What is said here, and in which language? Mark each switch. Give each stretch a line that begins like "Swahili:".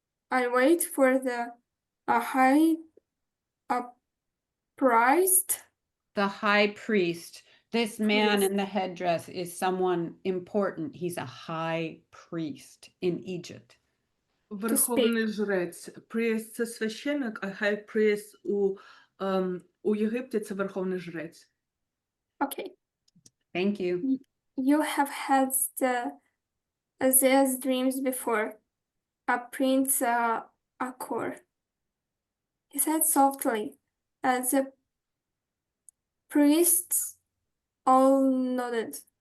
English: I wait for the high priest. The high priest. This man in the headdress is someone important. He's a high priest in Egypt.
Ukrainian: Верховний жрець. Priest – це священник, а high priest у Єгипті – це верховний жрець.
English: Okay. Thank you. You have had these dreams before. A Prince Akor. He said softly, as the priests all nodded.